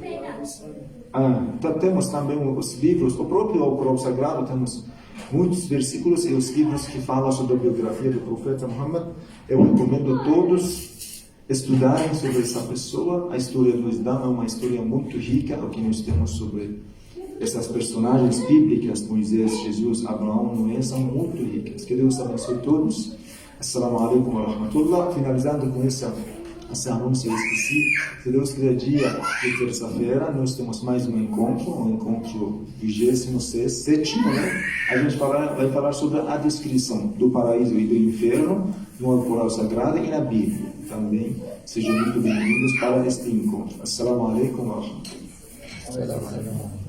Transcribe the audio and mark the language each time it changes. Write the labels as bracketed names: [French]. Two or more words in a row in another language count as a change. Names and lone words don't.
[Portuguese] temos também os livros, o próprio Alcorão Sagrado, temos muitos versículos e os livros que falam sobre a biografia do profeta Muhammad. Eu recomendo a todos estudarem sobre essa pessoa. A história do Islã é uma história muito rica, o que nós temos sobre essas personagens bíblicas, Moisés, Jesus, Abraão, Noé, são muito ricas. Que Deus abençoe todos. [Arabic] السلام عليكم ورحمة الله. [Portuguese] Finalizando com esse anúncio, eu esqueci. Se Deus quiser, dia de terça-feira, nós temos mais um encontro 27º, né? A gente vai falar sobre a descrição do paraíso e do inferno no Alcorão Sagrado e na Bíblia. Também sejam muito bem-vindos para este encontro. [Arabic] السلام عليكم ورحمة الله.